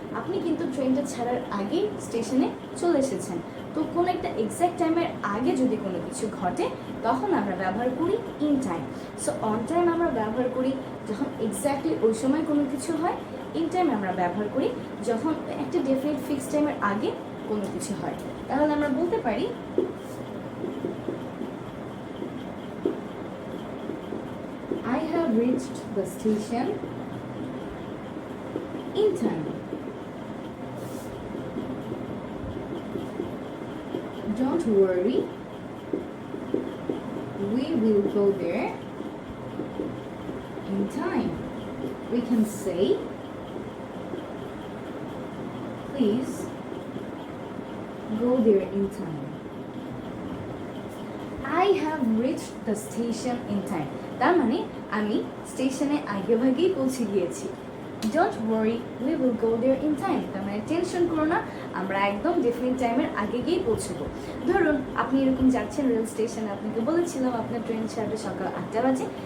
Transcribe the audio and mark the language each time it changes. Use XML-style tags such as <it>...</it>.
<bn>আপনি কিন্তু ট্রেনটা ছাড়ার আগেই স্টেশনে চলে এসেছেন। তো কোনো একটা এক্স্যাক্ট টাইমের আগে যদি কোনো কিছু ঘটে তখন আমরা ব্যবহার করি in time. So on time আমরা ব্যবহার করি যখন এক্স্যাক্টলি ওই সময় কোনো কিছু হয়। ইন টাইম আমরা ব্যবহার করি যখন একটা ডেফিনেট ফিক্সড টাইমের আগে কোনো কিছু হয়। তাহলে আমরা বলতে পারি</bn> <en>I have reached the station in time. Don't worry, we will go there in time. We can say, please go there in time. I have reached the station in time.</en> <bn>তার মানে আমি স্টেশনে আগে ভাগেই পৌঁছে গিয়েছি।</bn> <en>Don't worry, we will go there in time.</en> <bn>তার মানে টেনশন করো না, আমরা একদম ডেফিনিট টাইমের আগে গিয়েই পৌঁছবো। ধরুন আপনি এরকম যাচ্ছেন রেল স্টেশনে, আপনাকে বলেছিলাম আপনার ট্রেন ছাড়বে সকাল 8টা বাজে।</bn>